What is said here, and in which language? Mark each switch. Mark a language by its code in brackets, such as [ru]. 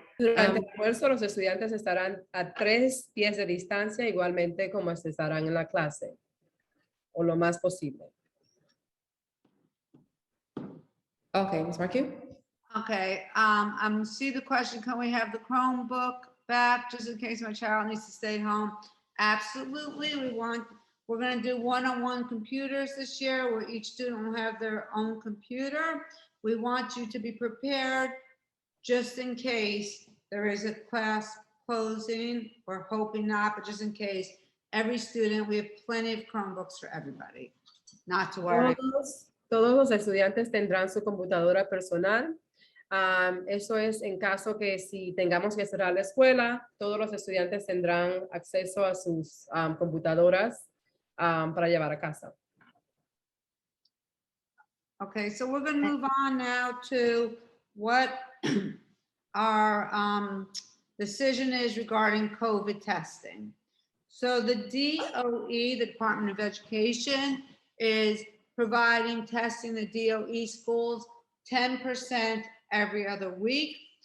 [es] Durante el almuerzo, los estudiantes estarán a 3 pies de distancia, igualmente como estarán en la clase, o lo más posible. [en] Okay, Ms. Markey? Okay, see the question, can we have the Chromebook back just in case my child needs to stay home? Absolutely, we're gonna do one-on-one computers this year where each student will have their own computer. We want you to be prepared just in case there is a class closing. We're hoping not, but just in case, every student, we have plenty of Chromebooks for everybody, not to worry. [es] Todos los estudiantes tendrán su computadora personal. Eso es en caso que si tengamos que cerrar la escuela, todos los estudiantes tendrán acceso a sus computadoras para llevar a casa. [en] Okay, so we're going to move on now to what our decision is regarding COVID testing. So the DOE, the Department of Education, is providing testing the DOE schools 10% every other week.